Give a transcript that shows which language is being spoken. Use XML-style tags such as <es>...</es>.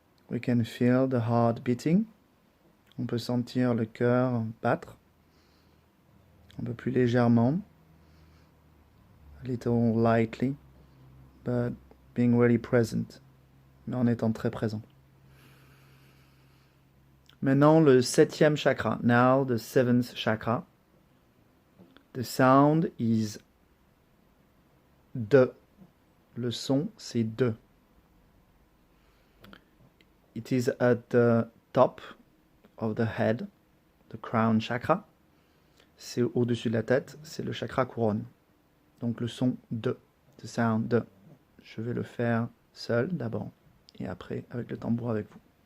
<en>We can feel the heart beating.</en> <fr>On peut sentir le cœur battre un peu plus légèrement.</fr> <en>A little lightly, but being really present.</en> <fr>Mais en étant très présent. Maintenant, le septième chakra.</fr> <en>Now, the seventh chakra. The sound is de.</en> <fr>Le son, c'est de.</fr> <en>It is at the top of the head, the crown chakra.</en> <fr>C'est au-dessus de la tête, c'est le chakra couronne. Donc le son de,</fr> <en>the sound de.</en> <fr>Je vais le faire seul d'abord. Et après, avec le tambour avec vous.</fr>